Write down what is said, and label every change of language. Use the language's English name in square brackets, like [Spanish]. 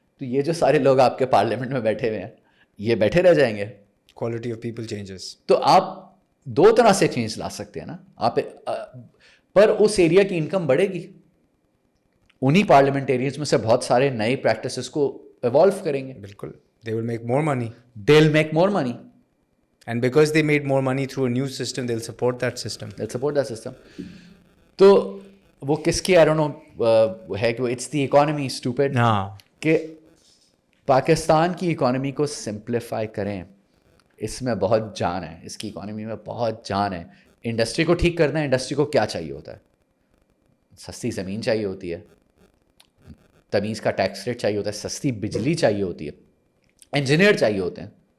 [Urdu] تو یہ جو سارے لوگ آپ کے پارلیمنٹ میں بیٹھے ہوئے ہیں یہ بیٹھے رہ جائیں گے. [English] Quality of people changes. [Urdu] تو آپ دو طرح سے چینج لا سکتے ہیں نا آپ, پر اس ایریا کی انکم بڑھے گی. انہی پارلیمنٹیرینز میں سے بہت سارے نئے پریکٹسز کو ایوالو کریں گے. بالکل. [English] They will make more money. They'll make more money. And because they made more money through a new system, they'll support that system. They'll support that system. [Urdu] تو وہ کس کی [English] I don't know [Urdu] ہے کہ [English] it's the economy stupid. [Urdu] ہاں. کہ پاکستان کی economy کو سمپلیفائی کریں, اس میں بہت جان ہے, اس کی اکانومی میں بہت جان ہے. انڈسٹری کو ٹھیک کرنا ہے. انڈسٹری کو کیا چاہیے ہوتا ہے؟ سستی زمین چاہیے ہوتی ہے, تمیز کا ٹیکس ریٹ چاہیے ہوتا ہے, سستی بجلی چاہیے ہوتی ہے, انجینئر چاہیے ہوتے ہیں.